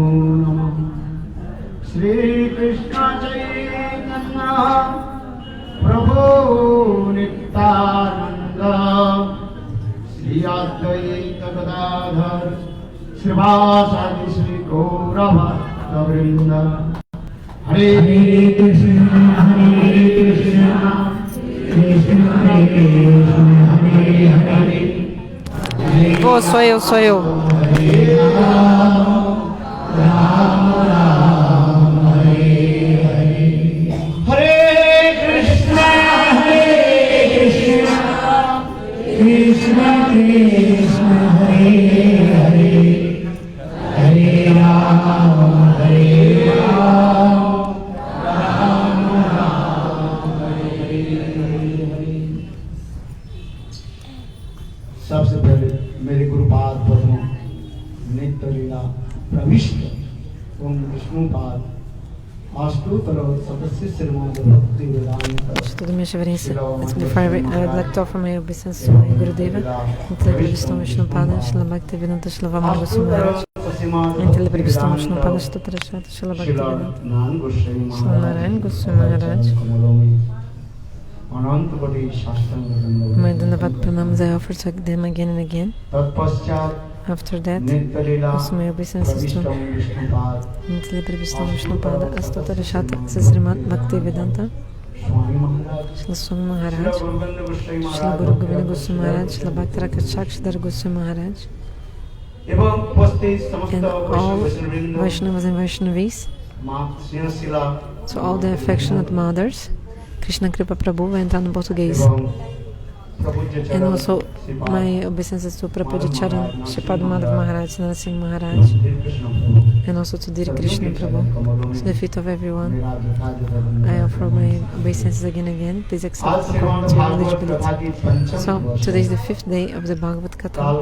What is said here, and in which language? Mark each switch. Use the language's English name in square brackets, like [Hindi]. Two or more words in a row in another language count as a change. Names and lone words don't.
[Sanskrit] namah Shri Krishna Chaitanya Prabhu Nityananda Shri Advaita Gadadhar Srivasadi Shri Gaura Bhakta Vrinda Hare Krishna Krishna Krishna Hare Hare [Portuguese] Oh, sou eu, sou eu. [Sanskrit] Krishna Krishna Hare Hare Hare Rama Hare Rama Rama Rama Hare Hare [Hindi] सबसे पहले मेरे गुरुपाद पद्मों नित्य लीला प्रविष्ट ओम विष्णुपाद अष्टोत्तर सदस्य श्रीमद भक्ति वेदांत [Portuguese] Tudo minha reverência. [English] Before I would like to offer my obeisance to my Gurudeva, Intele Vishnu Vishnupada, Srila Bhakta Vedanta, Srila Vamana Goswami Maharaj, Intele Vishnu Vishnupada, Srila Tarashata, Srila Bhakta Vedanta, Srila Narayan Goswami Maharaj. My Dandavat pranams I offer to them again and again. After that, also my obeisances to Intele Vishnu Vishnupada, Astotarashata, Srimad Bhakti Vedanta, Srila Swami Maharaj, Srila Guru Govinda Goswami Maharaj, Srila Bhakta Rakshakshadhar Goswami Maharaj, and all Vaishnavas and Vaishnavis, so all the affectionate mothers. [Portuguese] Krishna Kripa Prabhu vai entrar no português. [English] And also my obeisances to Prabhupada Charan, Shripad Madhav Maharaj, Narasimha Maharaj, and also to Diri Krishna Prabhu, to the feet of everyone. I offer my obeisances again and again. Please accept according to your eligibility. So today is the 5th day of the Bhagavat Katha.